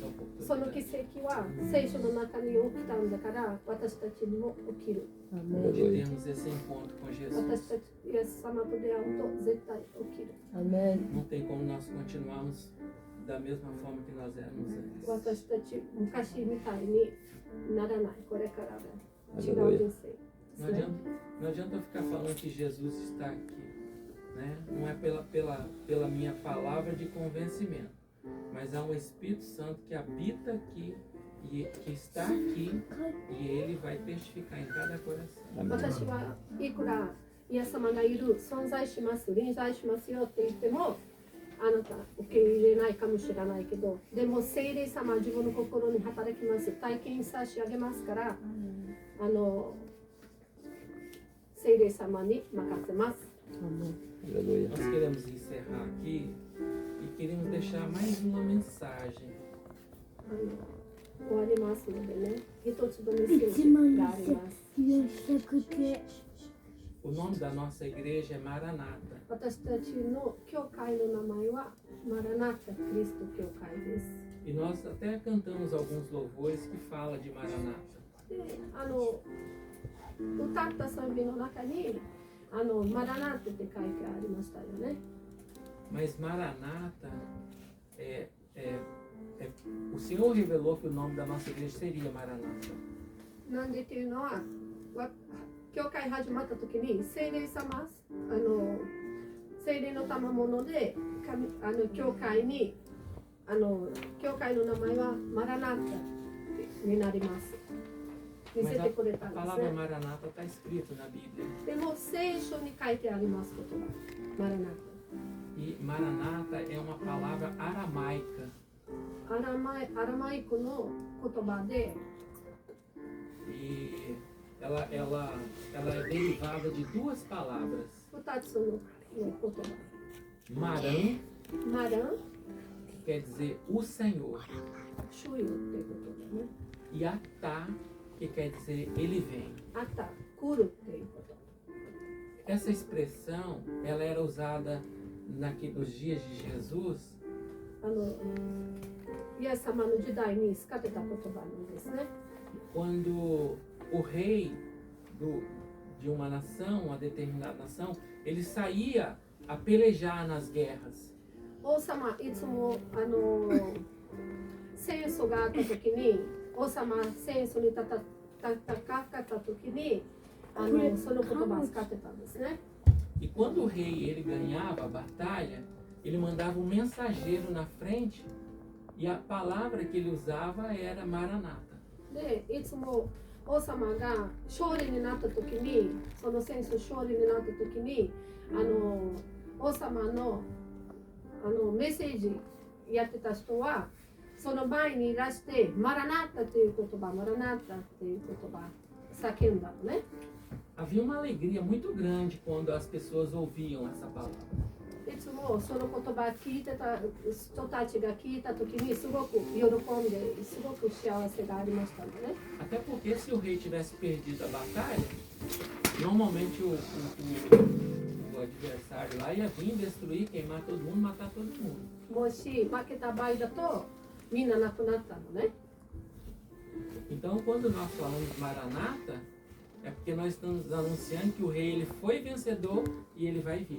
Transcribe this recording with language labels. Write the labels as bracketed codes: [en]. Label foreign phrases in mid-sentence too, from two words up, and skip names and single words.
[ja] その奇 [pt] oportunidade [ja] 跡は聖書の中に起きたんだから私たちにも起きる。 [pt] de termos esse encontro com [ja] 私 [pt] Jesus. [ja] たちイエス様と出会うと絶対起きる。 [pt] Não tem como nós continuarmos da mesma forma que nós éramos antes. [ja] 私たち昔みたいにならない。これからは違う人生です [pt] Não [ja] ね。 [pt] adianta eu ficar falando que Jesus está aqui, né? Não é pela minha palavra de convencimento, mas há um Espírito Santo que habita aqui e que está aqui e ele vai testificar em cada coração. [ja] 私はいくらイエス様がいる存在します臨在しますよって言ってもあなた受け入れないかもしれないけどでも聖霊様は自分の心に働きます体験差し上げますから聖霊様に任せます。 [pt] Nós queremos encerrar aqui e queremos deixar mais uma mensagem. [ja] 終わりますのでね一つのメッセージがあります。 [pt] O nome da nossa igreja é Maranata. [ja] 私たちの教会の名前はマラナタクリスト教会です。 [pt] E nós até cantamos alguns louvores que fala de Maranata. [ja] で、歌った賛美の中にマラナタって書いてありましたよね。 [pt] Mas Maranata, o Senhor revelou que o nome da nossa igreja seria Maranata. [ja] なんでっていうのは、教会始まった時に聖霊様、聖霊の賜物で教会に教会の名前はマラナタになります。見せてくれたん [pt] A [ja] です [pt] palavra [ja] ね。 [pt] Maranata está escrito na Bíblia. [ja] でも聖書に書いてあります言葉、マラナタ。 [pt] E Maranata é uma palavra aramaica. [ja] アラマイクの言葉で、 [pt] E ela é derivada de duas palavras. [ja] 2 つの言葉。 [pt] Maran [ja] マラン、 [pt] quer dizer o Senhor. [ja] 主よっていうことだね。 [pt] E Atá, que quer dizer ele vem. [ja] あった、来るっていうこと。 [pt] Essa expressão, ela era usada nos dias de Jesus, [ja] イエス様の時代に使ってた言葉なんですね。 [pt] quando o rei de uma nação, uma determinada nação, ele saía a pelejar nas guerras. [ja] 王様、いつも戦争があった時に、王様、戦争に戦った時にその言葉を使ってたんですね。 [pt] E quando o rei ele ganhava a batalha, ele mandava um mensageiro na frente e a palavra que ele usava era Maranata. [ja] で、いつも王様が勝利になった時に、その戦争勝利になった時に、王様のメッセージやってた人は、その前にいらしてマラナタという言葉、マラナタという言葉叫んだのね。 [pt] Havia uma alegria muito grande quando as pessoas ouviam essa palavra. [ja] いつもその言葉聞いてた人たちが聞いた時にすごく喜んで、すごく幸せがありましたのね。 [pt] Até porque se o rei tivesse perdido a batalha, normalmente o adversário lá ia vir destruir, queimar todo mundo, matar todo mundo. [ja] もし負けた場合だとみんな亡くなったのね。 [pt] Então, quando nós falamos Maranata, é porque nós estamos anunciando que o rei ele foi vencedor e ele vai vir.